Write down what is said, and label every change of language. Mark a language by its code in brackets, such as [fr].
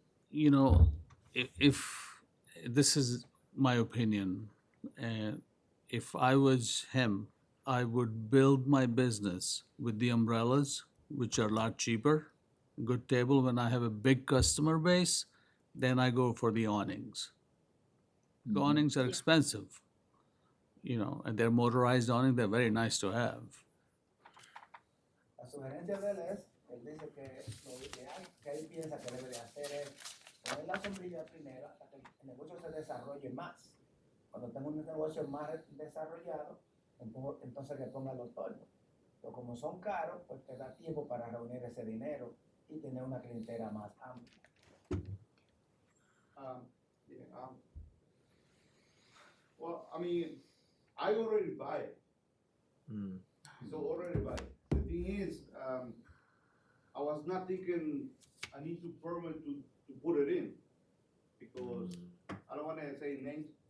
[en] You know, if this is my opinion, and if I was him, I would build my business with the umbrellas, which are a lot cheaper, good table. When I have a big customer base, then I go for the awnings. The awnings are expensive, and they're motorized awning, they're very nice to have. [es] La sugerencia de él es, él dice que lo ideal que él piensa que debe de hacer es poner la sombrilla primero hasta que el negocio se desarrolle más. Cuando tenga un negocio más desarrollado, entonces que ponga los toldos. Pero como son caros, pues te da tiempo para reunir ese dinero y tener una clientela más amplia. [en] Well, I mean, I already buy it. So already buy it. The thing is, I was not thinking I need to permit to put it in because I don't want to say names.